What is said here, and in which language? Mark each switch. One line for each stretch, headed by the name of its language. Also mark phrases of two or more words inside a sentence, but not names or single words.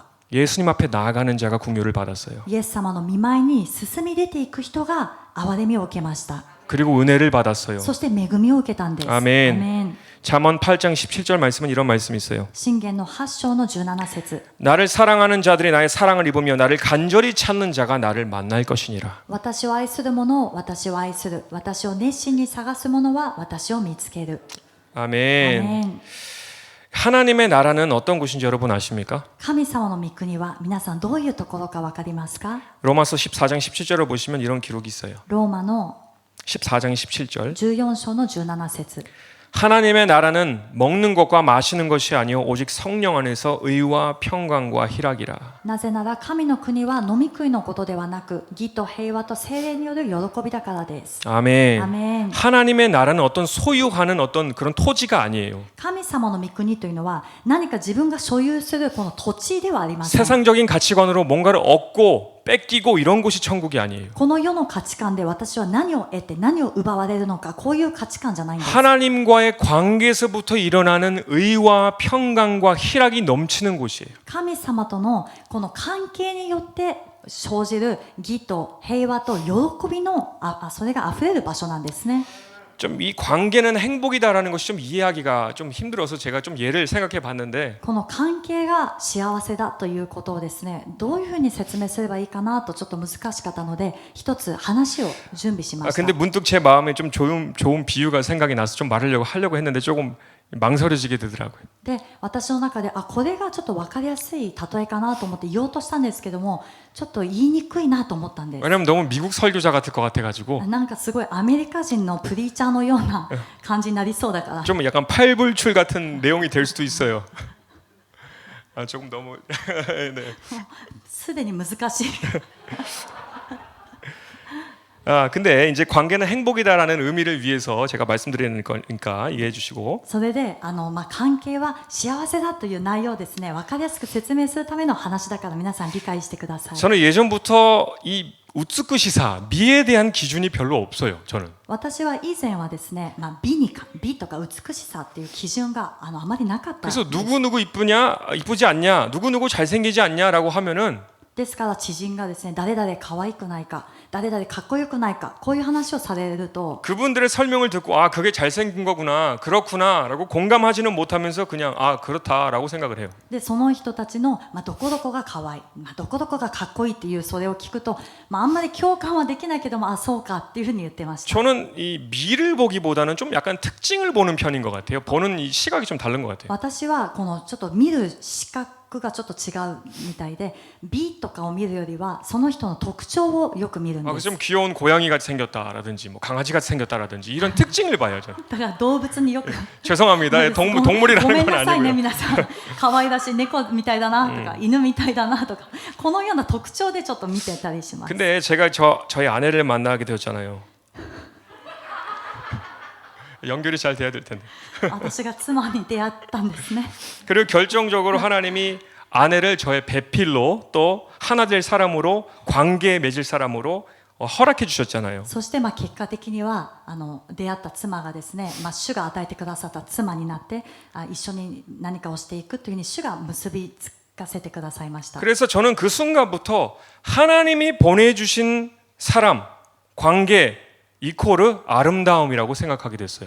Korean: 예수님 앞에 나아가는 자가 긍휼을 받았어요.
Japanese: イエス様の御前に進み出ていく人が憐れみを受けました。
Korean: 그리고 은혜를 받았어요.
Japanese: そして恵みを受けたんです。
Korean: 아멘.
Japanese: アメン。
Korean: 잠언 8장 17절 말씀은 이런 말씀이 있어요.
Japanese: 箴言の8章の17節。
Korean: 나를 사랑하는 자들이 나의 사랑을 입으며 나를 간절히 찾는 자가 나를 만날 것이니라.
Japanese: 私を愛する者を私を愛する。私を熱心に探す者は私を見つける。
Korean: 아멘.
Japanese: アメン。
Korean: 하나님의 나라는 어떤 곳인지 여러분 아십니까?
Japanese: 神様の御国は皆さんどういうところか分かりますか？
Korean: 로마서 14장 17절을 보시면 이런 기록이 있어요.
Japanese: ローマの
Korean: 14장 17절.
Japanese: 14 章の17節。
Korean: 하나님의 나라는 먹는 것과 마시는 것이 아니요 오직 성령 안에서 의와 평강과 희락이라.
Japanese: なぜなら神の国は飲み食いのことではなく、義と平和と聖霊による喜びだからです。
Korean: 아멘. 아멘. 하나님의 나라는 어떤 소유하는 어떤 그런 토지가 아니에요.
Japanese: 神様の御国というのは何か自分が所有するこの土地ではありません。
Korean: 세상적인 가치관으로 뭔가를 얻고 뺏기고 이런 곳이 천국이 아니에요.
Japanese: この世の価値観で私は何を得て何を奪われるのか、こういう価値観じゃないんです。
Korean: 하나님과의 관계에서부터 일어나는 의와 평강과 희락이 넘치는 곳이에요.
Japanese: 神様とのこの関係によって生じる義と平和と喜びのそれがあふれる場所なんですね。
Korean: 좀 이 관계는 행복이다라는 것이 좀 이해하기가 좀 힘들어서 제가 좀 예를 생각해 봤는데
Japanese: この関係が幸せだということをですね、どういうふうに説明すればいいかなとちょっと難しかったので、一つ話を準備しました。
Korean: 근데 문득 제 마음에 좀 좋은 비유가 생각이 나서 좀 하려고 했는데 조금 망설여지게 되더라고요.
Japanese: で、私の中でこれがちょっと分かりやすい例えかなと思って言おうとしたんですけども、ちょっと言いにくいなと思ったんです。
Korean: 왜냐면 너무 미국 설교자 같을 것 같아가지고
Japanese: なんかすごいアメリカ人のプリーチャーのような感じになりそうだから。
Korean: 좀 약간 팔불출 같은 내용이 될 수도 있어요. 아 조금 너무 네.
Japanese: すでに難しい。
Korean: 아 근데 이제 관계는 행복이다라는 의미를 위해서 제가 말씀드리는 거니까 이해해 주시고
Japanese: それで関係は幸せだという内容をですね、分かりやすく説明するための話だから皆さん理解してください。
Korean: 저는 예전부터 이 우츠쿠시사 미에 대한 기준이 별로 없어요. 저는
Japanese: 私は以前はですね、美とか美しさっていう基準があまりなかったんです。
Korean: 그래서 누구 이쁘냐 이쁘지 않냐 누구 잘생기지 않냐라고 하면은
Japanese: ですから知人がですね、誰々可愛くないか、誰々かっこよくないか、こういう話をされると
Korean: 그분들의 설명을 듣고 아 그게 잘생긴 거구나 그렇구나라고 공감하지는 못하면서 그냥 아 그렇다라고 생각을 해요.
Japanese: でその人たちの、どこどこが可愛い、どこどこがかっこいいっていうそれを聞くと、あんまり共感はできないけども、そうかっていうふうに言ってました。
Korean: 저는 이 미를 보기보다는 좀 약간 특징을 보는 편인 것 같아요. 보는 이 시각이 좀 다른 것 같아요.
Japanese: 私はこのちょっと見る視覚がちょっと違うみたいで、美とかを見るよりはその人の特徴をよく見るん
Korean: 아,
Japanese: です。
Korean: 좀 귀여운 고양이 같이 생겼다라든지 뭐 강아지 같이 생겼다라든지 이런 특징을 봐요. 저는.
Japanese: だから動物によく
Korean: 죄송합니다.
Japanese: ごめ
Korean: 동물이라는
Japanese: ん
Korean: 건
Japanese: なさいね
Korean: 아니고요.
Japanese: 皆さん、可愛らしい猫みたいだなとか、犬みたいだなとか、このような特徴でちょっと見てたりします。
Korean: 근데 제가 저희 아내를 만나게 되었잖아요. 연결이 잘 돼야 될 텐데.
Japanese: 私が妻に出会ったんですね。
Korean: 그리고 결정적으로 하나님이 아내를 저의 배필로 또 하나 될 사람으로 관계에 맺을 사람으로 허락해 주셨잖아요.
Japanese: そして結果的には出会った妻がですね、主が与えてくださった妻になって一緒に何かをしていくというふうに主が結びつかせてくださいました。
Korean: 그래서 저는 그 순간부터 하나님이 보내주신 사람, 관계 이코르 아름다움이라고 생각하게 됐어요.